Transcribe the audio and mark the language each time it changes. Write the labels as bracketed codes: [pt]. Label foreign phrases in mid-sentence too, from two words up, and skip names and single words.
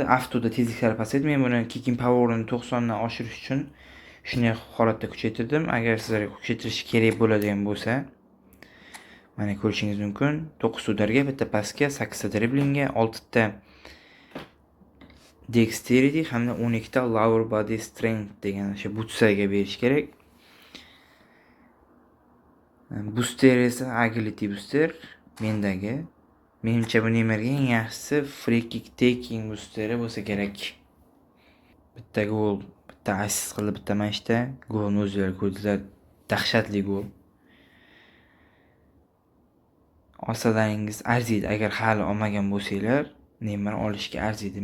[uz] Avtoda tezliklari pasaydi. Men buni [en] kicking power'ini [uz] 90 dan oshirish uchun shunday holatda kuchaytirdim. Agar sizlarga kuchaytirish kerak bo'ladigan bo'lsa, mana ko'rishingiz mumkin. 9 ta udarga, bitta pasga, 8 ta driblingga, 6 ta dexterity hamda 12 ta [en] lower body strength [uz] degan o'sha butsaga berish kerak. Booster esa [en] agility booster [uz] mendagi. Menimcha bu Neymarga eng yaxshisi [en] free kick taking [uz] boosteri bo'lsa kerak. Bitta gol, bitta assist qildi, bitta matchda. Golni o'zlari ko'rdilar. Dahshatli gol. Olsalaringiz arziydi. Agar hali olmagan bo'lsanglar, Neymar olishga arziydi.